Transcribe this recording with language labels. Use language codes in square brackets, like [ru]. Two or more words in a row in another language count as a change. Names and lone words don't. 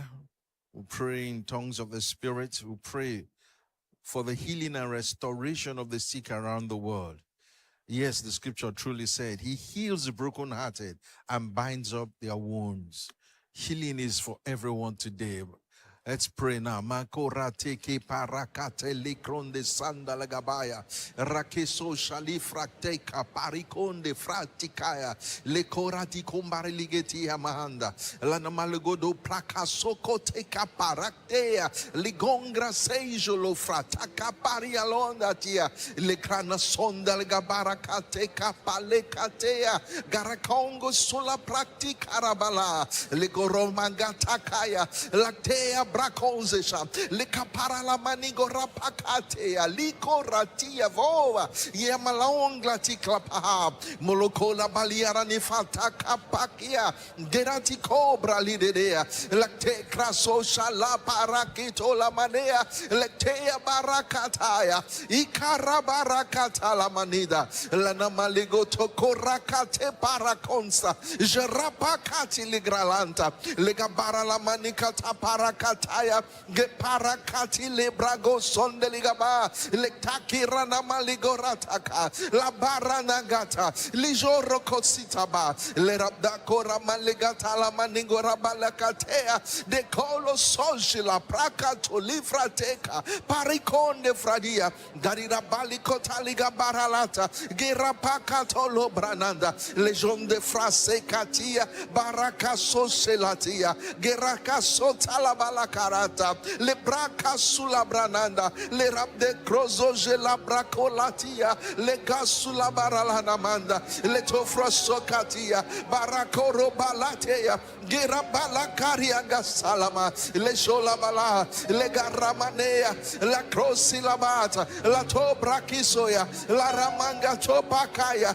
[en] We'll pray in tongues of the Spirit. We'll pray for the healing and restoration of the sick around the world. Yes, the scripture truly said, he heals the brokenhearted and binds up their wounds. Healing is for everyone today. Let's pray now. Makora teke parakate likronde sandalagabaya. Rakeso shalifrateka parikonde fratikaya. Lekorati kumbari ligeti amahanda. Lanamalegodo prakasoko teka paraktea. Ligongra sejolo frataka parialonda tia. Lekrana sondalagabarakate kapalekatea. Garakongo sola praktikarabala. Legoromangatakaya. Laktea brakonzesha likapara la manigo rapakatea liko ratia vova yemalongla tiklapaha molokola baliara nifata kapakia gerati cobra lidedea lakte kraso shala parakito la manea lektea barakataya ikara barakata la manida lana maligo tokorakate parakonsa jerapakati ligralanta legabara la manikata parakataya geparakati lebrago sondeligaba lektaki rana maligorataka la barana gata lijoro kositaba le rabda kora maligata la maningora balakatea de kolo sonshila prakato livrateka parikonde fradia garira balikota liga baralata gerapakato lo brananda legion de frase katia baraka soselatia geraka sotala balakarata le braka sula brananda le rabde krozo la brakolatia le gasula baralana manda le tofrosokatia barakoro balatea gerabala karia gasalama le sholabala le garamanea la krosilabata la tobrakisoya la ramanga topakaya